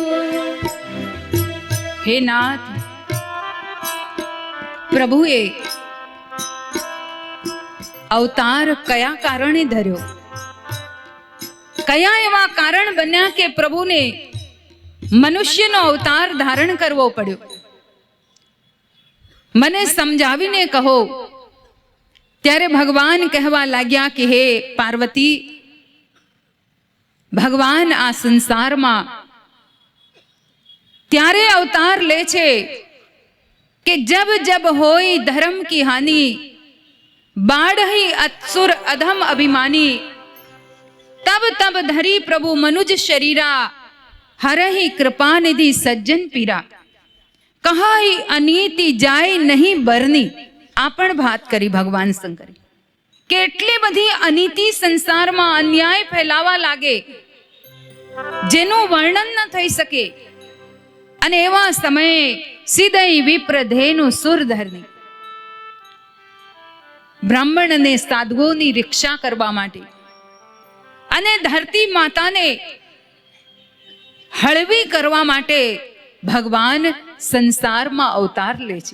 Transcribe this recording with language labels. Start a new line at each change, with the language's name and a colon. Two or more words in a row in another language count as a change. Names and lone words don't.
Hindi: हे नाथ,
Gujarati: પ્રભુએ અવતાર કયા કારણે ધર્યો? કયા એવા કારણ બન્યા કે પ્રભુને મનુષ્યનો અવતાર ધારણ કરવો પડ્યો? મને સમજાવીને કહો. ત્યારે ભગવાન કહેવા લાગ્યા કે હે પાર્વતી, ભગવાન આ સંસારમાં ત્યારે અવતાર લે છે કે
Hindi: जब जब होय धर्म की हानि, बाढ़ही असुर अधम अभिमानी, तब तब धरी प्रभु मनुज शरीरा, हरहि कृपा निधि सज्जन पीरा, कहाई अनीति जाय नहीं बरनी.
Gujarati: આ પણ વાત કરી ભગવાન શંકરે. કેટલી બધી અનીતિ સંસારમાં અન્યાય ફેલાવા લાગે જેનું વર્ણન ન થઈ શકે. અને એવા સમયે સિદય વિપ્રધેનું સુરધરની બ્રાહ્મણ અને સાધુઓની રક્ષા કરવા માટે અને ધરતી માતાને હળવી કરવા માટે ભગવાન સંસારમાં અવતાર લે છે.